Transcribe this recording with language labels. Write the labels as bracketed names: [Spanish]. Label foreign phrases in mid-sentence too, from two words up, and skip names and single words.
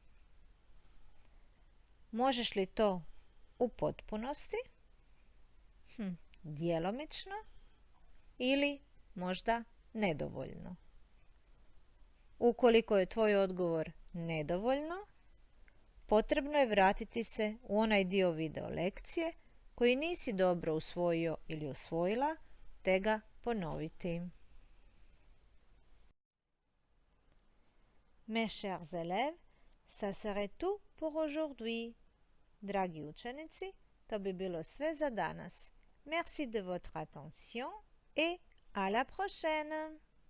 [Croatian] Možeš li to u potpunosti, djelomično ili možda nedovoljno. Ukoliko je tvoj odgovor nedovoljno, potrebno je vratiti se u onaj dio video lekcije koji nisi dobro usvojio ili usvojila, te ga ponoviti. [French] Mes chers élèves, ça serait tout pour aujourd'hui. [Croatian] Dragi učenici, to bi bilo sve za danas. [French] Merci de votre attention et à la prochaine!